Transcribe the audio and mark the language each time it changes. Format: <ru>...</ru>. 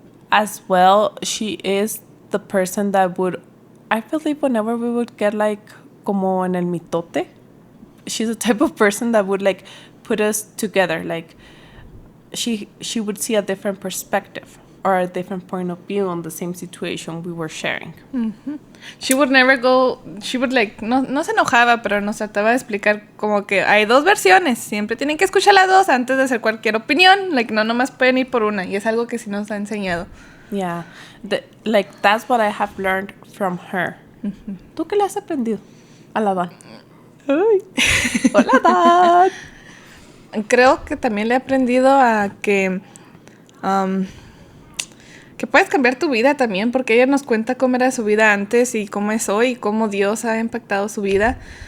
<en>As well, she is the person that would, I believe, whenever we would get like</en> <es>como en el mitote,</es> <en>she's the type of person that would like put us together. Like she would see a different perspective or a different point of view on the same situation we were sharing. She would never go, she would like,</en> <es>no se enojaba, pero nos trataba de explicar como que hay dos versiones, siempre tienen que escuchar las dos antes de hacer cualquier opinión, like no nomás pueden ir por una, y es algo que sí nos ha enseñado.</es> <en>Yeah, that's what I have learned from her.</en> <es>¿Tú qué le has aprendido a la Dawn? Ay. Hola, Dawn. Creo que también le he aprendido a que puedes cambiar tu vida también, porque ella nos cuenta cómo era su vida antes y cómo es hoy, y cómo Dios ha impactado su vida.</es>